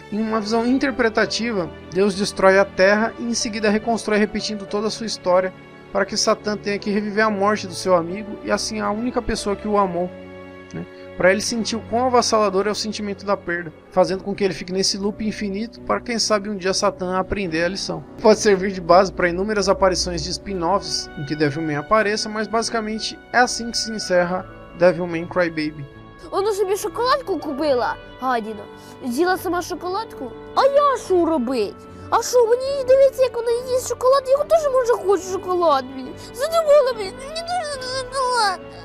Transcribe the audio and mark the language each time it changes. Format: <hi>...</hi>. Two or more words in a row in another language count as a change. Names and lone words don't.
<pt>Em uma visão interpretativa, Deus destrói a Terra e em seguida reconstrói repetindo toda a sua história, para que Satã tenha que reviver a morte do seu amigo e assim a única pessoa que o amou, né? Para ele sentir o quão avassalador é o sentimento da perda, fazendo com que ele fique nesse loop infinito para quem sabe um dia Satã aprender a lição. Pode servir de base para inúmeras aparições de spin-offs em que Devilman apareça, mas basicamente é assim que se encerra Devilman Crybaby.</pt> <uk>Вона собі шоколадку купила, гадіна. З'їла сама шоколадку. А я що робить? А що, мені дивиться, як вона їсть шоколад, я теж може хочу шоколад, блін. Задумала, блін, мені дуже шоколад.</uk>